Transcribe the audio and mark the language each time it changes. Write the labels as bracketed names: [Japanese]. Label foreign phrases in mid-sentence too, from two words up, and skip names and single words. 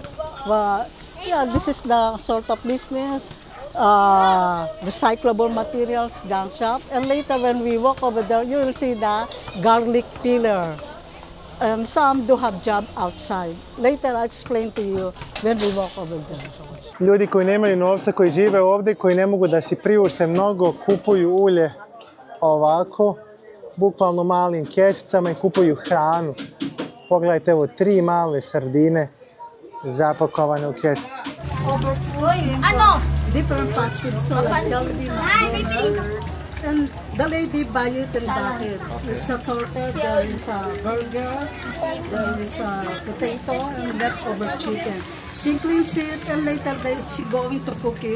[English] Well, yeah, this is the sort of business, recyclable materials, junk shop. And later when we walk over there, you will see the garlic peeler. And some do have job outside. Later I'll explain to you when we walk over there. [Bosnian] Ljudi koji nemaju novca, koji žive ovdje, koji ne mogu da si priušte mnogo, kupuju ulje ovako, bukvalno malim kesicama i kupuju hranu. Pogledajte, evo 3 male sardine zapakovane u kesicu. Ano? [English] Different fast food store like Jollibee. And the lady buy it in bucket. It's assorted. There is a burger, there is a potato, and leftover chicken. She cleans it, and later she going to cook it.